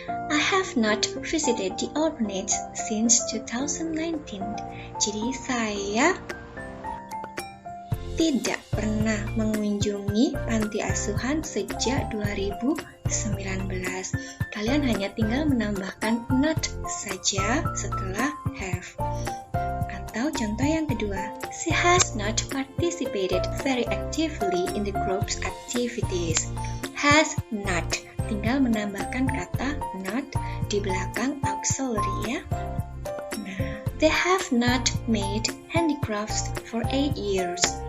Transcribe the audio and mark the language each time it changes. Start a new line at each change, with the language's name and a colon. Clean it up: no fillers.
English: I have not visited the orphanage since 2019.
Indonesian: Jadi saya tidak pernah mengunjungi panti asuhan sejak 2019. Kalian hanya tinggal menambahkan not saja setelah have. Atau contoh yang kedua,
English: she has not participated very actively in the group's activities.
Indonesian: Has not, tinggal menambahkan kata not di belakang auxiliary ya.
English: Nah, they have not made handicrafts for 8 years.